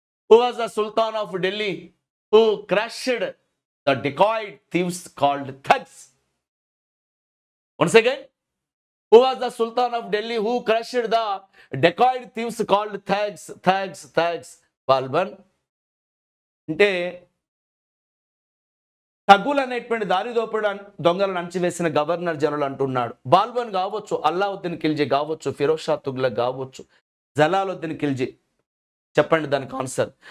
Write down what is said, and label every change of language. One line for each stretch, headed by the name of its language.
English: Who was the sultan of Delhi who crushed the dacoit thieves called thugs? Once again, who was the Sultan of Delhi who crushed the dacoit thieves called thugs?
Telugu: Balban అంటే తగ్గులు అనేటువంటి దారిదోపుడు దొంగలను అణచివేసిన governor general అంటున్నాడు. బాల్బన్ కావచ్చు, అల్లావుద్దీన్ ఖిల్జీ కావచ్చు, ఫిరోజ్ షా తుగ్లక్ కావచ్చు, జలాలుద్దీన్ ఖిల్జీ. చెప్పండి దానికి ఆన్సర్.